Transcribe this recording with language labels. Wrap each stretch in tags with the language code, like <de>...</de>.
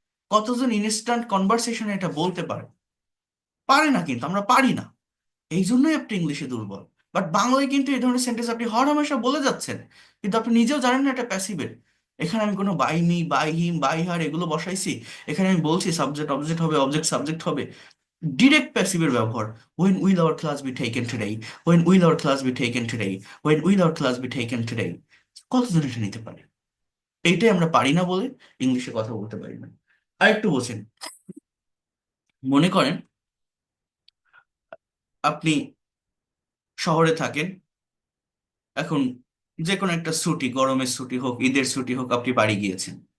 <bn>কতজন ইনস্ট্যান্ট কনভারসেশনে এটা বলতে পারে? পারে না, কিন্তু আমরা পারি না। এই জন্যই আপনি ইংলিশে দুর্বল। বাট বাংলায় কিন্তু এই ধরনের সেন্টেন্স আপনি হর হামেশা বলে যাচ্ছেন, কিন্তু আপনি নিজেও জানেন না এটা প্যাসিভের। এখানে আমি কোনো by me, by him, by her এগুলো বসাইছি। এখানে আমি বলছি সাবজেক্ট অবজেক্ট হবে, অবজেক্ট সাবজেক্ট হবে। ডিরেক্ট প্যাসিভের ব্যবহার।</bn> <en>When will our class be taken today? When will our class be taken today? When will our class be taken today?</en> <bn>কতজন এটা নিতে পারে? এইটাই আমরা পারি না বলে ইংলিশে কথা বলতে পারি না। আরেকটু বোঝেন, মনে করেন আপনি শহরে থাকেন, এখন যে কোনো একটা ছুটি, গরমের ছুটি হোক, ঈদের ছুটি হোক, আপনি বাড়ি গিয়েছেন।</bn>